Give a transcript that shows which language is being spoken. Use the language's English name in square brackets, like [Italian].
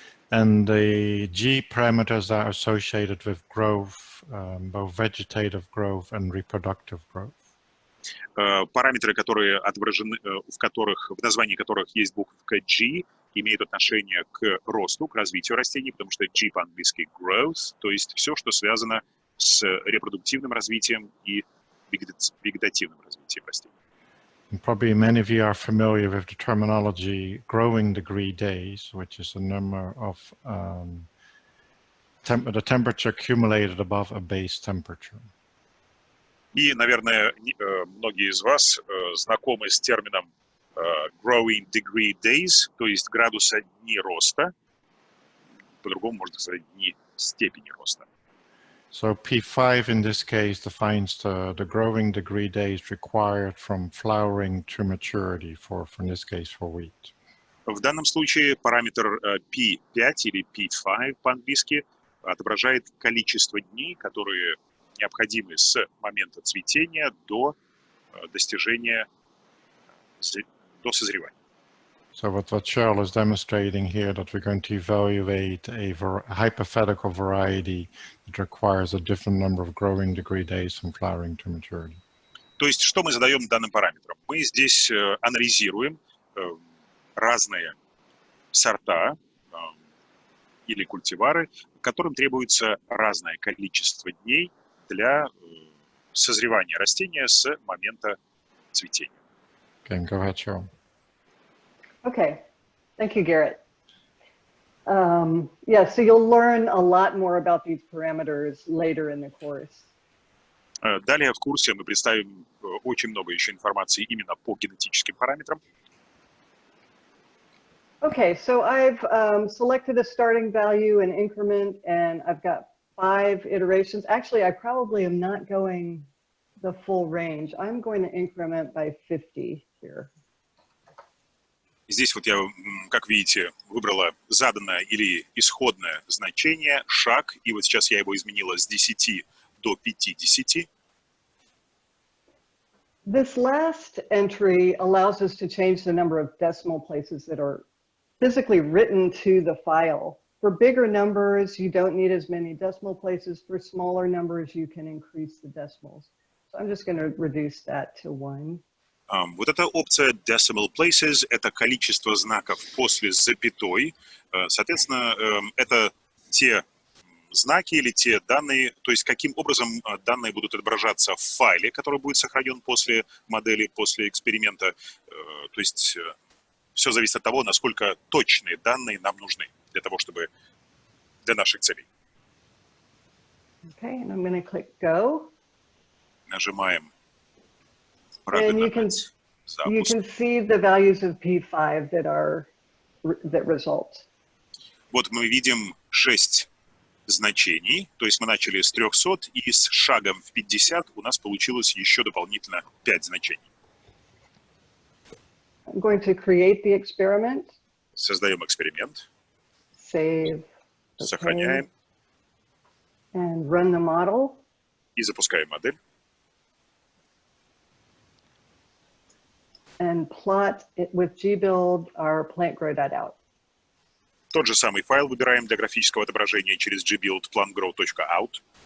[English] And the G parameters are associated with growth, both vegetative growth and reproductive growth. [Russian] Параметры, которые отображены, в названии которых есть буковка G, имеют отношение к росту, к развитию растений, потому что G по-английски growth, то есть все, что связано с репродуктивным развитием и вегетативным развитием растений. [English] And probably many of you are familiar with the terminology growing degree days, which is a number of the temperature accumulated above a base temperature. [Russian] И, наверное, многие из вас знакомы с термином growing degree days, то есть градуса дни роста, по-другому можно сказать дни степени роста. [English] So P5 in this case defines the growing degree days required from flowering to maturity for in this case for wheat. [Russian] В данном случае параметр P5 или P5 по-английски отображает количество дней, которые необходимы с момента цветения до достижения, до созревания. [English] So what Cheryl is demonstrating here, that we're going to evaluate a hypothetical variety that requires a different number of growing degree days from flowering to maturity. [Russian] То есть, что мы задаем данным параметрам? Мы здесь анализируем разные сорта или культивары, которым требуется разное количество дней для созревания растения с момента цветения. [English] Okay, go ahead, Cheryl. Okay, thank you, Garrett. Yeah, so you'll learn a lot more about these parameters later in the course. [Russian] Далее в курсе мы представим очень много еще информации именно по генетическим параметрам. [English] Okay, so I've selected a starting value and increment, and I've got 5 iterations. Actually, I probably am not going the full range. I'm going to increment by 50 here. [Russian] Здесь вот я, как видите, выбрала заданное или исходное значение, шаг, и вот сейчас я его изменила с 10 до 50. [English] This last entry allows us to change the number of decimal places that are physically written to the file. For bigger numbers, you don't need as many decimal places. For smaller numbers, you can increase the decimals. So I'm just going to reduce that to 1. [Russian] Вот эта опция decimal places – это количество знаков после запятой. Соответственно, это те знаки или те данные, то есть каким образом данные будут отображаться в файле, который будет сохранен после модели, после эксперимента. То есть все зависит от того, насколько точные данные нам нужны для того, чтобы для наших целей. [English] Okay, and I'm going to click go. [Russian] Нажимаем. [English] And you can see the values of P5 that result. [Russian] Вот мы видим 6 значений, то есть мы начали с 300, и с шагом в 50 у нас получилось еще дополнительно 5 значений. [English] I'm going to create the experiment. [Russian] Создаем эксперимент. [English] Save. [Russian] Сохраняем. [English] And run the model. [Russian] И запускаем модель. [English] And plot it with gbuild our plantgrow.out. [Russian] Тот же самый файл выбираем для графического отображения через gbuild plantgrow.out.